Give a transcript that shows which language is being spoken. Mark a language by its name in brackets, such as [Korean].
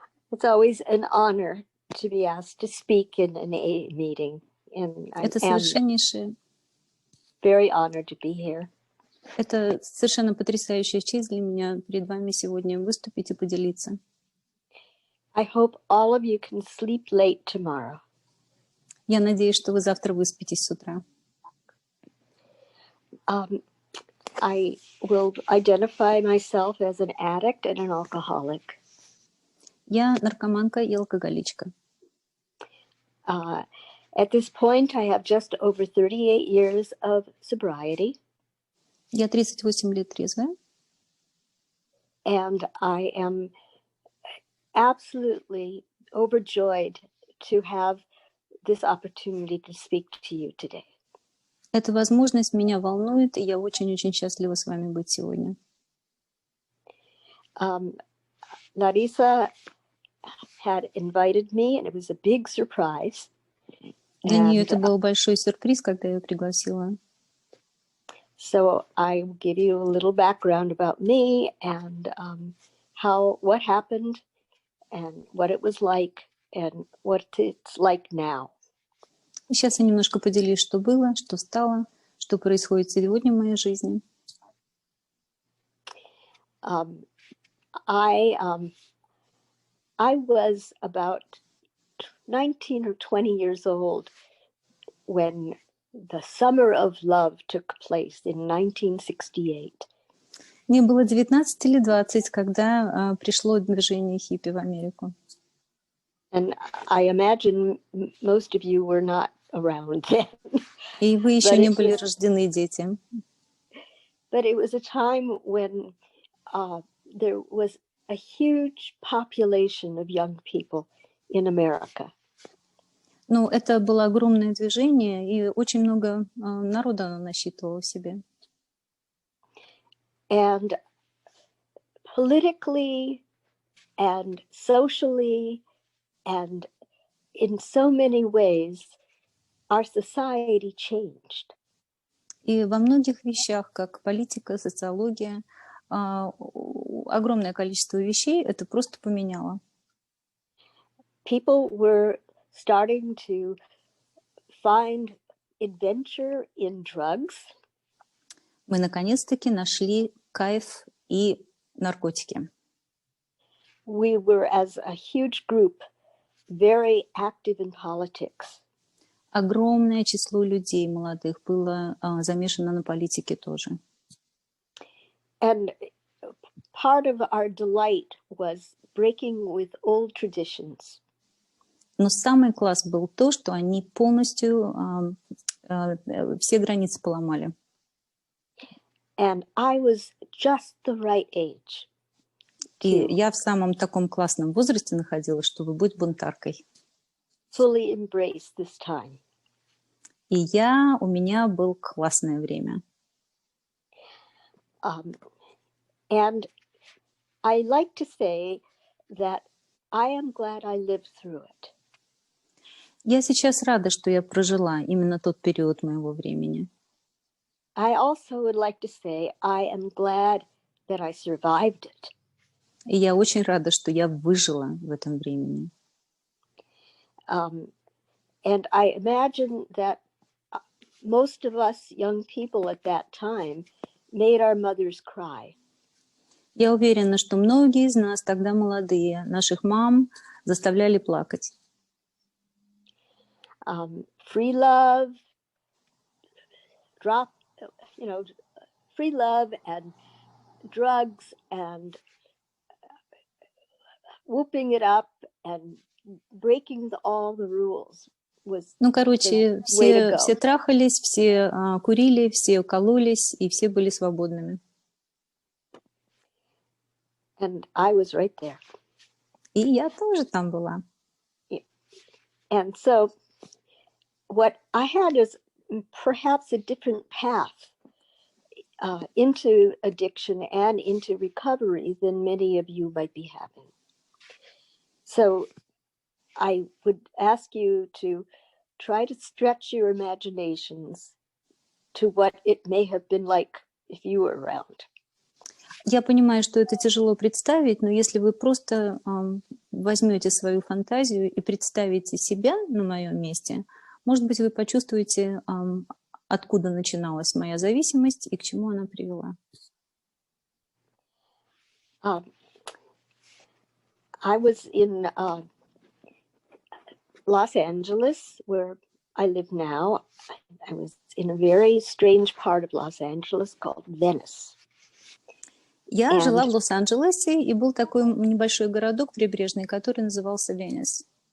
[English] It's always an honor to be asked to speak in an AA meeting, and [Russian] Это [English] I am [Russian] совершеннейшее, [English] very honored to be here. [Russian] это совершенно потрясающая честь для меня перед вами сегодня выступить и поделиться. [English] I hope all of you can sleep late tomorrow. [Russian] Я надеюсь, что вы завтра выспитесь с утра. [English] I will identify myself as an addict and an alcoholic. [Russian] Я наркоманка и алкоголичка. [English] At this point, I have just over 38 years of sobriety. [Russian] Я 38 лет трезвая. [English] And I am absolutely overjoyed to have this opportunity to speak to you today. [Russian] Эта возможность меня волнует, и я очень-очень счастлива с вами быть сегодня. [English] Larissa had invited me, and it was a big surprise. [Russian] Для нее это был большой сюрприз, когда я ее пригласила. [English] So I will give you a little background about me and what happened and what it was like and what it's like now. [Russian] Сейчас я немножко поделюсь, что было, что стало, что происходит сегодня в моей жизни. [English] I was about 19 or 20 years old when the Summer of Love took place in 1968. [Russian] Мне было 19 или 20, когда пришло движение хиппи в Америку. [English] And I imagine most of you were not around then. [Russian] И вы еще не были рождены, дети. [English] But it was a time when there was a huge population of young people in America. [Russian] Ну, это было огромное движение, и очень много народа оно насчитывало в себе. [English] And politically and socially and in so many ways, our society changed. [Russian] И во многих вещах, как политика, социология, огромное количество вещей это просто поменяло. [English] People were starting to find adventure in drugs. [Russian] Мы наконец-таки нашли кайф и наркотики. [English] We were, as a huge group, very active in politics. [Russian] Огромное число людей молодых было замешано на политике тоже. [English] And part of our delight was breaking with old traditions. [Russian] Но самый класс был то, что они полностью все границы поломали. [English] And I was just the right age. [Russian] И я в самом таком классном возрасте находилась, чтобы быть бунтаркой. [English] Fully embrace this time. [Russian] И у меня было классное время. [English] And I like to say that I am glad I lived through it. [Russian] Я сейчас рада, что я прожила именно тот период моего времени. [English] I also would like to say I am glad that I survived it. [Russian] И я очень рада, что я выжила в этом времени. [English] And I imagine that most of us young people at that time made our mothers cry. [Russian] Я уверена, что многие из нас тогда молодые, наших мам заставляли плакать. [English] Free love, free love and drugs and whooping it up and breaking all the rules was [Russian] Ну, короче, все трахались, все курили, все кололись, и все были свободными. [English] And I was right there. [Russian] И я тоже там была. [English] And so what I had is perhaps a different path into addiction and into recovery than many of you might be having. So I would ask you to try to stretch your imaginations to what it may have been like if you were around. [Russian] Я понимаю, что это тяжело представить, но если вы просто возьмете свою фантазию и представите себя на моем месте, может быть, вы почувствуете, откуда начиналась моя зависимость и к чему она привела. [English] I was in Los-Angeles, where I live now. I was in a very strange part of Los Angeles called Venice. [Russian] Я жила в Лос-Анджелесе, и был такой небольшой городок прибрежный, который назывался Венес.